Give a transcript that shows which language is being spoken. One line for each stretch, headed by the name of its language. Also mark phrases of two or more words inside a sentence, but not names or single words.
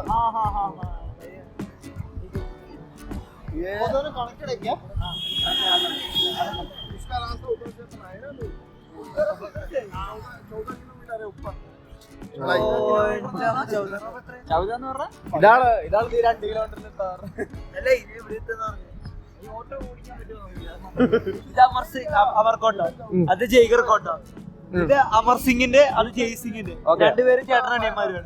Hindi: हाँ. ये वो दोनों कनेक्टेड है क्या? इसका रास्ता ऊपर से बनाया ना. 14 किलोमीटर है ऊपर.
Malayalam: ഇതാണ് 2 കിലോമീറ്ററിൽ എത്താറ്. അല്ല ഇത് ഇവിടുത്തെ ഈ ഓട്ടോ ഓടിക്കാൻ പറ്റുമോ? ഇത് അമർ കോട്ട, അത് ജയ്ഗർ കോട്ട. ഇത് അമർ സിംഗിന്റെ, അത് ജയ് സിംഗിന്റെ. രണ്ടുപേരും ചേട്ടനനിയന്മാരുമാണ്.